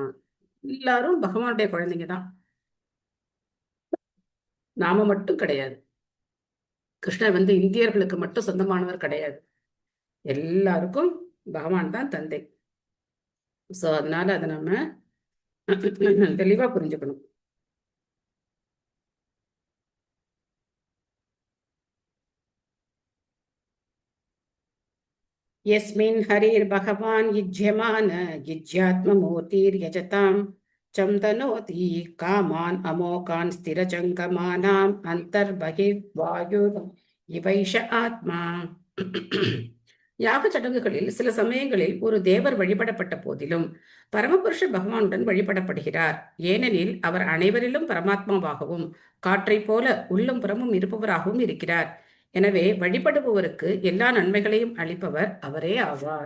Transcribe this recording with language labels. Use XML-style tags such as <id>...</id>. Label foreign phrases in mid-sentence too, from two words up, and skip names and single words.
<ta>எல்லாரும் பகவானுடைய குழந்தைங்க தான். நாம மட்டும் கிடையாது. கிருஷ்ணர் இந்தியர்களுக்கு மட்டும் சொந்தமானவர் கிடையாது. எல்லாருக்கும் பகவான் தான் தந்தை. சோ அதனால அதை நம்ம தெளிவா புரிஞ்சுக்கணும்.</ta> <sa>यस्मिन् हरिर्भगवान् युज्यमान युज्यात्ममूर्तिर्यजतां चं तनोति कामान् अमोकान् स्थिरजङ्गमानाम् अन्तर्बहिर्वायुः इवैष ஆத்மா.</sa> <ta>யாக சடங்குகளில் சில சமயங்களில் ஒரு தேவர் வழிபடப்பட்ட போதிலும் பரமபுருஷ பகவானுடன் வழிபடப்படுகிறார். ஏனெனில் அவர் அனைவரிலும் பரமாத்மாவாகவும் காற்றை போல உள்ளும் புறமும் இருப்பவராகவும் இருக்கிறார். எனவே வழிபடுபவருக்கு எல்லா நன்மைகளையும் அளிப்பவர் அவரே ஆவார்.</ta>